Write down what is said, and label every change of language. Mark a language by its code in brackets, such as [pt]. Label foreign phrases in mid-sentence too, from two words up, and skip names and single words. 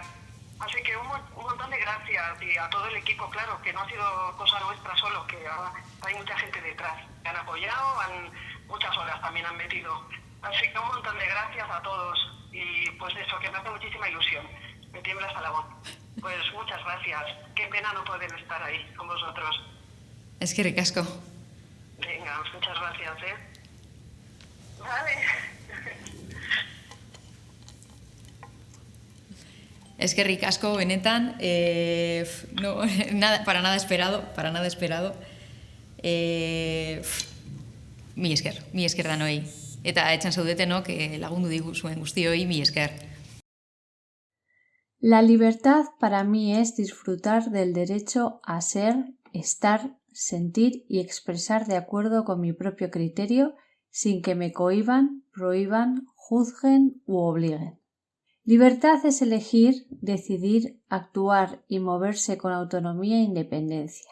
[es] Así que un montón de gracias, y a todo el equipo, claro, que no ha sido cosa nuestra solo, que hay mucha gente detrás. Me han apoyado, muchas horas también han metido. Así que un montón de gracias a todos, y pues eso, que me hace muchísima ilusión. Me tiembla hasta la voz. Pues muchas gracias. Qué pena no poder estar ahí con vosotros. [eu] Eskerrik asko. [es] Venga, muchas gracias, Vale. [eu] Eskerrik asko, benetan. [es] No, para nada esperado. [eu] Mi esker danoi. Eta etxan zaudetenok lagundu diguzuen guztioi, mi esker. [es] La libertad para mí es disfrutar del derecho a ser, estar, sentir y expresar de acuerdo con mi propio criterio sin que me cohíban, prohíban, juzguen u obliguen. Libertad es elegir, decidir, actuar y moverse con autonomía e independencia.